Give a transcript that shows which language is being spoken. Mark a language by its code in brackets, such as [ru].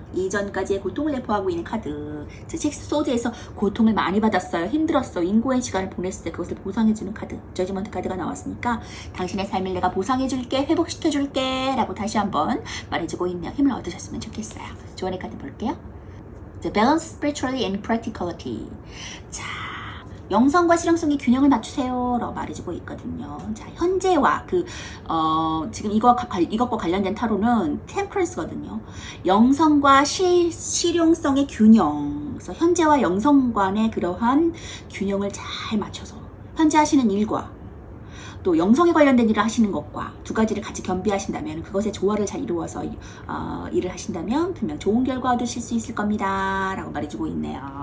[ko] 이전까지의 고통을 내포하고 있는 카드. 자, 식스 소드에서 고통을 많이 받았어요, 힘들었어, 인고의 시간을 보냈을 때 그것을 보상해주는 카드, 저지먼트 카드가 나왔으니까 당신의 삶을 내가 보상해줄게, 회복시켜줄게 라고 다시 한번 말해주고 있네요. 힘을 얻으셨으면 좋겠어요. 조언의 카드 볼게요. [en] The balance spiritually and practicality. [ko] 자, 영성과 실용성의 균형을 맞추세요 라고 말해주고 있거든요. 자, 현재와 지금 이것과 관련된 타로는 템퍼런스거든요. 영성과 실용성의 균형. 그래서 현재와 영성 간의 그러한 균형을 잘 맞춰서 현재 하시는 일과 또 영성에 관련된 일을 하시는 것과 두 가지를 같이 겸비하신다면, 그것의 조화를 잘 이루어서 일을 하신다면 분명 좋은 결과 얻으실 수 있을 겁니다 라고 말해주고 있네요.